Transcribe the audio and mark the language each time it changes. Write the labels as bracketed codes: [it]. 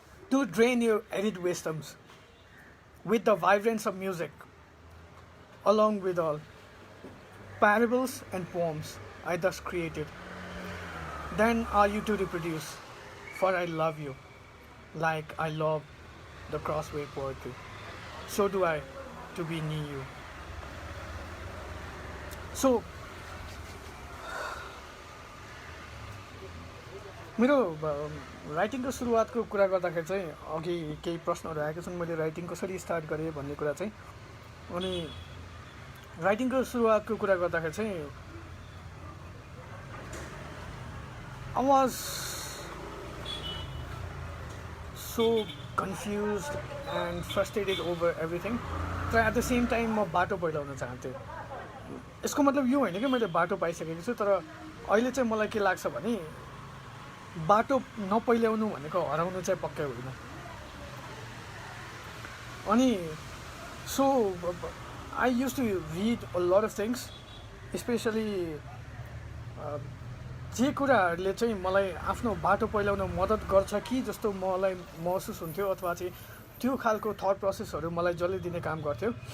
[en] To drain your arid wisdoms with the vibrance of music, along with all parables and poems I thus created. Then are you to reproduce, for I love you, like I love the crossway poetry. So do I, to be near you. [ne] So, मेरो राइटिङको सुरुवातको कुरा गर्दाखेरि चाहिँ अघि केही प्रश्नहरू आएका छन्. मैले राइटिङ कसरी स्टार्ट गरेँ भन्ने कुरा चाहिँ. अनि राइटिङको सुरुवातको कुरा गर्दाखेरि चाहिँ [en] I was so confused and frustrated over everything. [ne] तर [en] at the same time [ne] म बाटो पहिलाउन चाहन्थेँ. यसको मतलब यो होइन कि मैले बाटो पाइसकेको छु, तर अहिले चाहिँ मलाई के लाग्छ भने बाटो नपहिल्याउनु भनेको हराउनु चाहिँ पक्कै होइन. अनि [en] so I used to read a lot of things, [ne] specially जे कुराहरूले चाहिँ मलाई आफ्नो बाटो पहिलाउन मद्दत गर्छ कि जस्तो मलाई महसुस हुन्थ्यो, अथवा चाहिँ त्यो खालको थट प्रोसेसहरू मलाई जसले दिने काम गर्थ्यो.